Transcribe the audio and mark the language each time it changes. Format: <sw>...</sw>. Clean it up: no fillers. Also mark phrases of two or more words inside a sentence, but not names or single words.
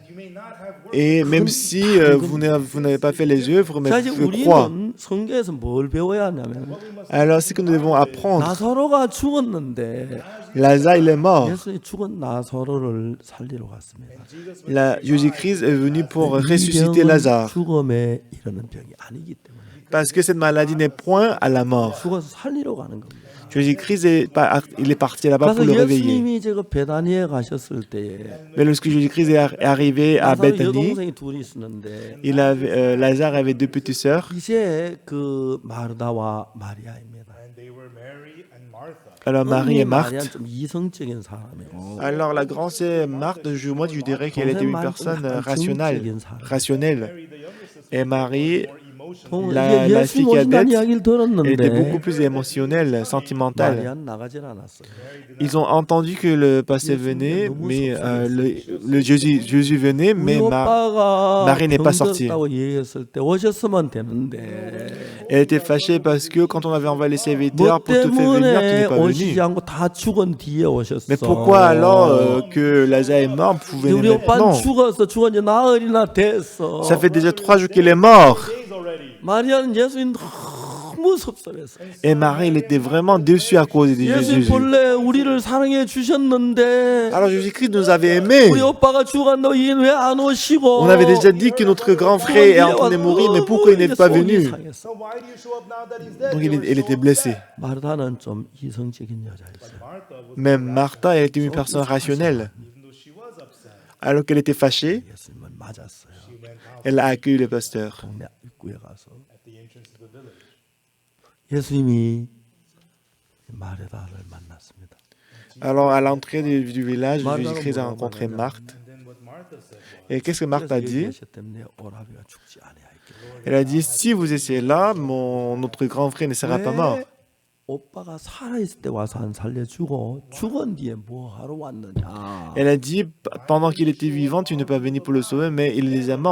<en>you may not have works.</en> <fr>Et même si vous n'avez pas fait les œuvres, mais</fr> <ko>자 이제</ko> <fr>vous pouvez croire.</fr> <ko>우리는 성경에서 뭘 배워야 하냐면</ko> <fr>Alors, ce que nous devons apprendre,</fr> <ko>나사로가 죽었는데</ko> <fr>Lazare, il est mort.</fr> <ko>예수님이 죽은 나사로를 살리러 갔습니다.</ko> <fr>Jésus-Christ est venu pour</fr> <ko>이</ko> <fr>ressusciter</fr> <ko>병은</ko> <fr>Lazare.</fr> <ko>죽음에 이르는 병이 아니기 때문에</ko> <fr>Parce que cette maladie n'est point à la mort.</fr> <ko>죽어서 살리러 가는 겁니다.</ko> <fr>Jésus-Christ, il est parti là-bas pour</fr> <ko>그래서</ko> <fr>le réveiller.</fr> <ko>예수님이 제가 베다니에 가셨을 때에</ko> <fr>Mais lorsque Jésus-Christ est arrivé à</fr> <ko>나사로</ko> <fr>Bethanie,</fr> <ko>여동생이 둘이 있었는데</ko> <fr>Lazare avait deux petites sœurs.</fr> <ko>이제 그 마르다와 마리아입니다.</ko> <en>And they were Mary and Martha.</en> <fr>Alors Marie et</fr> <ko>마리아는</ko> <fr>Marthe.</fr> <ko>좀 이성적인 사람이고</ko> <fr>Alors la grande sœur Marthe, moi je dirais qu'elle était une personne rationnelle.</fr> <en>Mary, the younger sister,</en> <fr>Et Marie,</fr> <en>more emotional.</en> <fr>la fille</fr> <ko>예수님</ko> <fr>cadette,</fr> <ko>오신다는 이야기를</ko> <fr>elle était beaucoup</fr> <ko>들었는데</ko> <fr>plus émotionnelle, sentimentale.</fr> <ko>마리아는 나가질 않았어요.</ko> <fr>Ils ont entendu que le passé venait, mais le Jésus venait, mais</fr> <ko>우리 오빠가</ko> <fr>Marie n'est pas sortie.</fr> <ko>병들었다고 얘기했을 때 오셨으면 되는데</ko> <fr>Elle était fâchée parce que quand on avait envoyé les serviteurs</fr> <ko>뭐</ko> <fr>pour te faire venir, tu</fr> <ko>때문에</ko> <fr>n'es pas</fr> <ko>오시지</ko> <fr>venu.</fr> <ko>않고 다 죽은 뒤에 오셨어.</ko> <fr>Mais pourquoi alors que Lazare est mort, vous</fr> <ko>우리</ko> <fr>venez</fr> <ko>오빠는</ko> <fr>maintenant?</fr> <ko>죽은 지 나흘이나 됐어.</ko> <fr>Ça fait déjà 3 jours qu'il est mort.</fr> <en>Days already.</en> <ko>마리아는 예수님 너무 섭섭했어.</ko> <fr>Et Marie, il était vraiment déçu à cause de</fr> <ko>예수님</ko> <fr>Jésus.</fr> <ko>본래 우리를 사랑해 주셨는데</ko> <fr>Alors Jésus-Christ nous avait aimés.</fr> <ko>우리 오빠가 죽었는데 이는 왜안 오시고?</ko> <fr>On avait déjà dit que notre grand frère est en train de mourir, mais pourquoi il n'est pas venu?</fr> <en>So why do you show up now that he's dead?</en> <fr>Donc</fr> <en>They were</en> <fr>il</fr> <en>so</en> <fr>était blessé.</fr> <en>upset.</en> <ko>마르다는 좀 이성적인 여자였어요.</ko> <en>Martha was,</en> <fr>Même Martha, elle était une personne rationnelle.</fr> <en>even though she was upset,</en> <fr>Alors qu'elle était fâchée,</fr> <ko>예수님을 맞았어요.</ko> <en>she went out</en> <fr>elle a accueilli le pasteur.</fr> <ko>동네 입구에 가서</ko> <en>at the entrance of the village.</en> <ko>예수님이 마르다를 만났습니다.</ko> <fr>Alors, à l'entrée du village, Jésus-Christ a rencontré Marthe.</fr> <en>And then what Martha said was,</en> <fr>Et qu'est-ce que Marthe a dit?</fr> <ko>때문에 오라비가 죽지 아니하였기를.</ko> <fr>Elle a dit, si vous étiez là, notre grand frère ne sera pas mort.</fr> <ko>왜 오빠가 살아있을 때 와서 안 살려주고 죽은 뒤에 뭐 하러 왔느냐?</ko> <fr>Elle a dit, pendant qu'il était vivant, tu n'es pas venu pour le sauver, mais il est déjà mort.</fr>